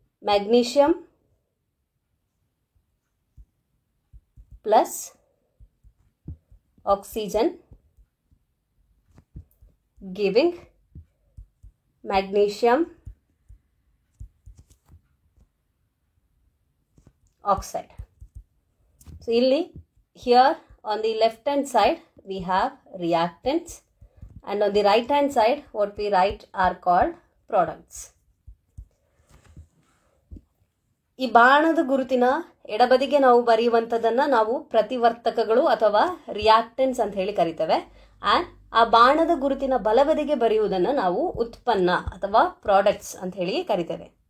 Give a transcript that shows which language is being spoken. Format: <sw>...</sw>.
<en>Magnesium plus oxygen giving magnesium oxide. So illi here on the left hand side we have reactants, and on the right hand side what we write are called products.</en> <kn>ಈ ಬಾಣದ ಗುರುತಿನ ಎಡಬದಿಗೆ ನಾವು ಬರೆಯುವಂಥದ್ದನ್ನು ನಾವು ಪ್ರತಿವರ್ತಕಗಳು ಅಥವಾ reactants ಅಂತ ಹೇಳಿ ಕರಿತೇವೆ. And ಆ ಬಾಣದ ಗುರುತಿನ ಬಲಬದಿಗೆ ಬರೆಯುವುದನ್ನು ನಾವು ಉತ್ಪನ್ನ ಅಥವಾ ಪ್ರಾಡಕ್ಟ್ಸ್ ಅಂತ ಹೇಳಿ ಕರಿತೇವೆ.</kn>